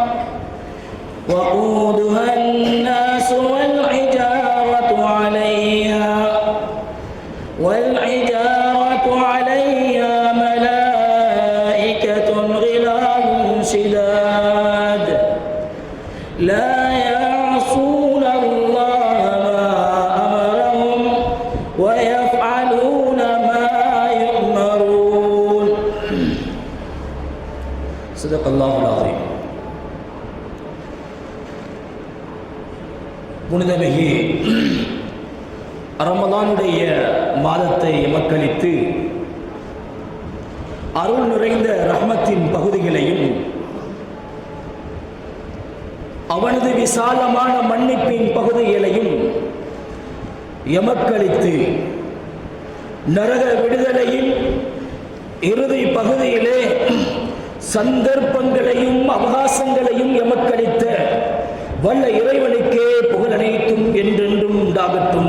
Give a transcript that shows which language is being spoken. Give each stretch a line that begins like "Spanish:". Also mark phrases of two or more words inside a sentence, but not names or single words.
Arabic: وقودها الناس والحجارة عليها ملائكة غلاظ شداد لا يعصون الله ما أمرهم ويفعلون ما يؤمرون صدق الله العظيم.
Tamil: புனிதமிகு ரமலானுடைய மாதத்தை எமக்களித்து அருள் நிறைந்த ரஹ்மத்தின் பகுதிகளையும் அவனது விசாலமான மன்னிப்பின் பகுதிகளையும் எமக்களித்து நரக விடுதலையில் இறுதி பகுதியிலே சந்தர்ப்பங்களையும் அவகாசங்களையும் எமக்களித்த வல்ல இறைவனுக்கே புகழ் அனைத்தும் என்றென்றும் உண்டாகட்டும்.